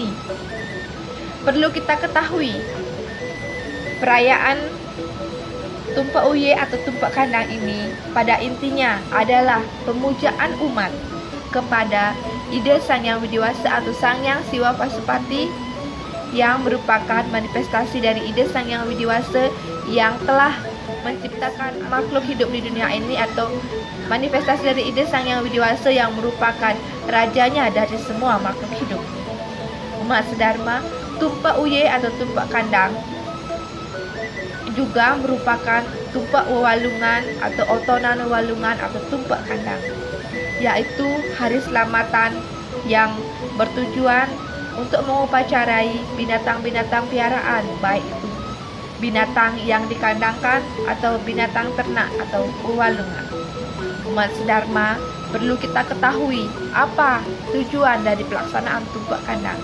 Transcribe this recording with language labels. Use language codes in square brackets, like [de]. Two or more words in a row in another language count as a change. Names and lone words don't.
[id] Perlu kita ketahui, perayaan Tumpak Uye atau Tumpak Kandang ini pada intinya adalah pemujaan umat kepada Ida Sang Yang Widi Wasa atau Sang Yang Siwa Pasupati, yang merupakan manifestasi dari Ida Sang Yang Widi Wasa yang telah menciptakan makhluk hidup di dunia ini, atau manifestasi dari Ida Sang Yang Widi Wasa yang merupakan rajanya dari semua makhluk hidup. Umat sedharma, Tumpak Uye atau Tumpak Kandang juga merupakan tumpak wewalungan atau otonan wewalungan atau tumpak kandang, yaitu hari selamatan yang bertujuan untuk mengupacarai binatang-binatang piaraan, baik itu binatang yang dikandangkan atau binatang ternak atau wewalungan. Umat sedharma, perlu kita ketahui apa tujuan dari pelaksanaan tumpak kandang.